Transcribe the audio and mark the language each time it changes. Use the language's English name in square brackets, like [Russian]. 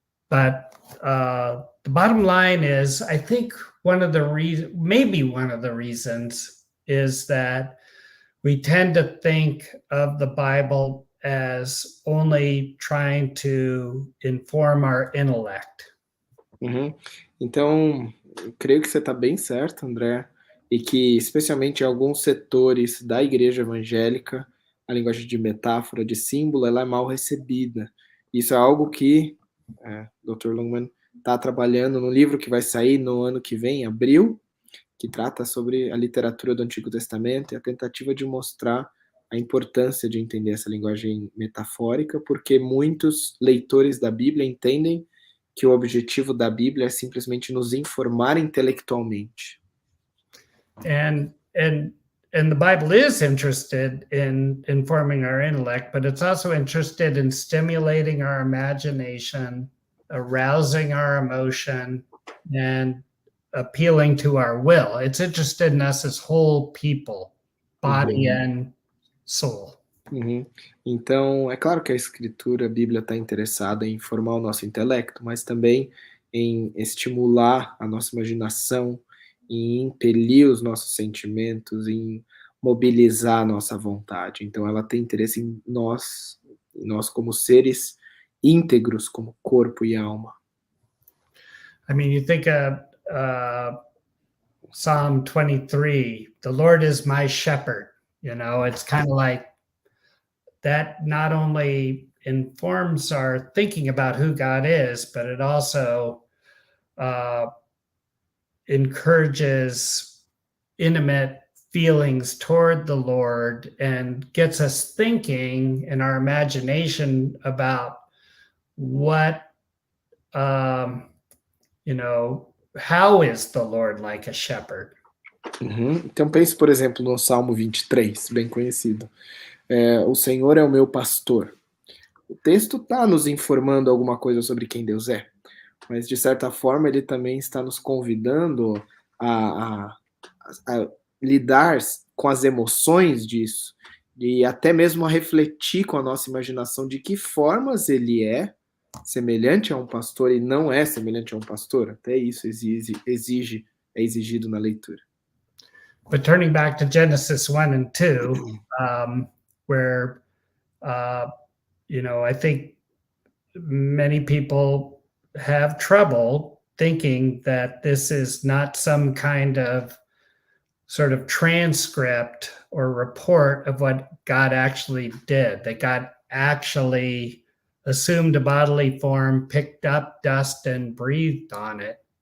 [English] But the bottom line is, I think maybe one of the reasons is that we tend to think of the Bible as only trying to inform our intellect. Uhum. [Portuguese] Então, eu creio que você está bem certo, André, e que, especialmente em alguns setores da igreja evangélica, a linguagem de metáfora, de símbolo, ela é mal recebida. Isso é algo que Dr. Longman está trabalhando no livro que vai sair no ano que vem, em abril, que trata sobre a literatura do Antigo Testamento e a tentativa de mostrar a importância de entender essa linguagem metafórica, porque muitos leitores da Bíblia entendem que o objetivo da Bíblia é simplesmente nos informar intelectualmente. [English] And the Bible is interested in informing our intellect, but it's also interested in stimulating our imagination, arousing our emotion, and appealing to our will. It's interested in us as whole people, body and soul. Uhum. [Portuguese] Então, é claro que a escritura, a Bíblia está interessada em formar o nosso intelecto, mas também em estimular a nossa imaginação em impelir os nossos sentimentos, em mobilizar a nossa vontade. Então, ela tem interesse em nós como seres íntegros, como corpo e alma. [English] I mean, you think of Psalm 23, the Lord is my shepherd. You know, it's kind of like that not only informs our thinking about who God is, but it also encourages intimate feelings toward the Lord and gets us thinking in our imagination about what, how is the Lord like a shepherd? [Portuguese] Então pense, por exemplo, no Salmo 23, bem conhecido. O Senhor é o meu pastor. O texto está nos informando alguma coisa sobre quem Deus é, mas de certa forma ele também está nos convidando a lidar com as emoções disso e até mesmo a refletir com a nossa imaginação de que formas ele é semelhante a um pastor e não é semelhante a um pastor. Até isso é exigido na leitura. [English] But turning back to Genesis 1 and 2, where, I think many people have trouble thinking that this is not some kind of sort of transcript or report of what God actually did, that God actually assumed a bodily form, picked up dust and breathed on it.